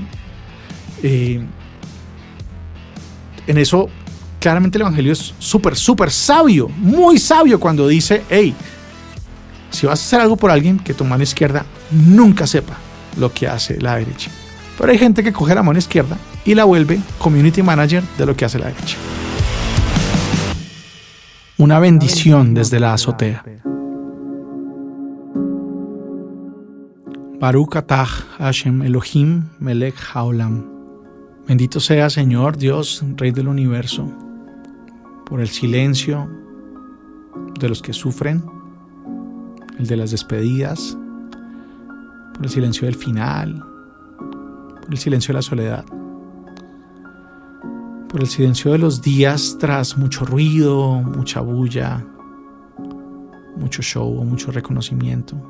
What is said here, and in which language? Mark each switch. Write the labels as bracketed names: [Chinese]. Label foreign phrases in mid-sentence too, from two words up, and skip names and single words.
[Spanish] En eso claramente el Evangelio es súper sabio, muy sabio cuando dice: hey, si vas a hacer algo por alguien, que tu mano izquierda nunca sepa lo que hace la derecha. Pero hay gente que coge la mano izquierda y la vuelve [English] community manager [Spanish] de lo que hace la derecha. Una bendición desde la azotea. [Hebrew] ברוך אתה השם אלוהים מלך העולם. [Spanish] Bendito sea, Señor Dios, Rey del universo, por el silencio de los que sufren, el de las despedidas, por el silencio del final, por el silencio de la soledad, por el silencio de los días tras mucho ruido, mucha bulla, mucho show, mucho reconocimiento,